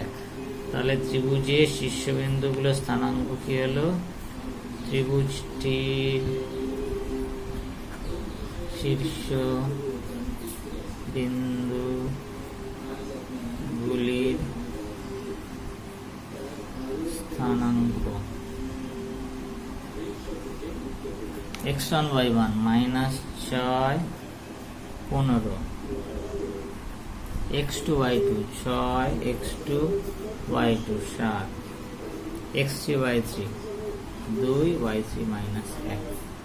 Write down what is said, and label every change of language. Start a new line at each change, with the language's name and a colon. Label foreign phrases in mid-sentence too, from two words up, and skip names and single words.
Bangla: তাহলে ত্রিভুজের শীর্ষবিন্দুগুলো স্থানাঙ্ক কি হলো? ত্রিভুজটির শীর্ষ বিন্দুগুলির স্থানাঙ্ক x1 y1 -6 15, x2 y2 6, x2 y2 7, x3 y3 2, y3 -1।